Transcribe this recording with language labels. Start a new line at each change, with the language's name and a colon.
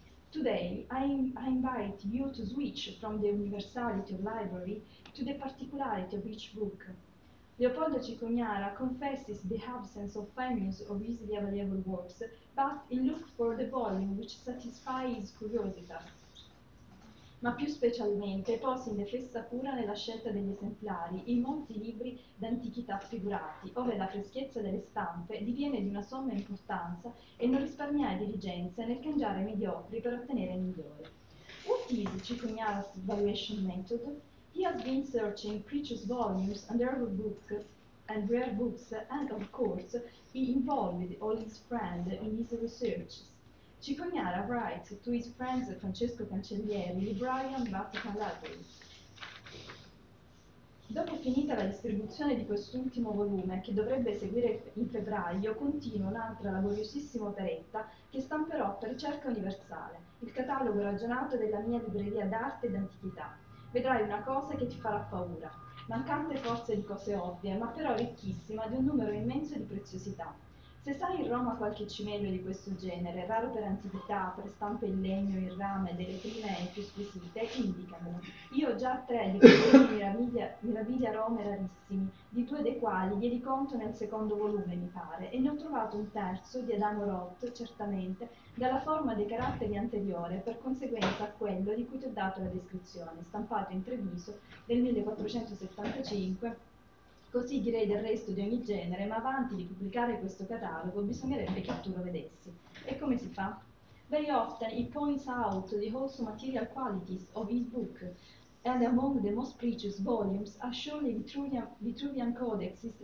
English: Today, I invite you to switch from the universality of library to the particularity of each book. Leopoldo Cicognara confesses the absence of famous or easily available works, but he looked for the volume which satisfies his curiosity.
Italian: Ma più specialmente posi in defessa pura nella scelta degli esemplari i molti libri d'antichità figurati, ove la freschezza delle stampe diviene di una somma importanza e non risparmiai diligenze nel cangiare mediocri per ottenere migliori.
English: What is Cicognara's valuation method? He has been searching precious volumes and rare books, and of course he involved all his friends in his researches. Cicognara writes to his friend Francesco Cancellieri, librarian Vatican Library.
Italian: Dopo finita la distribuzione di quest'ultimo volume, che dovrebbe seguire in febbraio, continua un'altra laboriosissima operetta che stamperò per ricerca universale, il catalogo ragionato della mia libreria d'arte ed antichità. Vedrai una cosa che ti farà paura, mancante forse di cose ovvie, ma però ricchissima di un numero immenso di preziosità. Se sai in Roma qualche cimelio di questo genere, raro per antichità, per stampe in legno, in rame, delle prime e più squisite, indicamelo. Io ho già 3 di questi meraviglia rome rarissimi, di 2 dei quali glieli conto nel secondo volume, mi pare, e ne ho trovato un terzo di Adamo Roth, certamente, dalla forma dei caratteri anteriore, per conseguenza a quello di cui ti ho dato la descrizione, stampato in Treviso del 1475. Così direi del resto di ogni genere, ma avanti di pubblicare questo catalogo bisognerebbe che tu lo vedessi. E come si fa?
English: Very often he points out the wholesome material qualities of his book, and among the most precious volumes are surely Vitruvian codexes.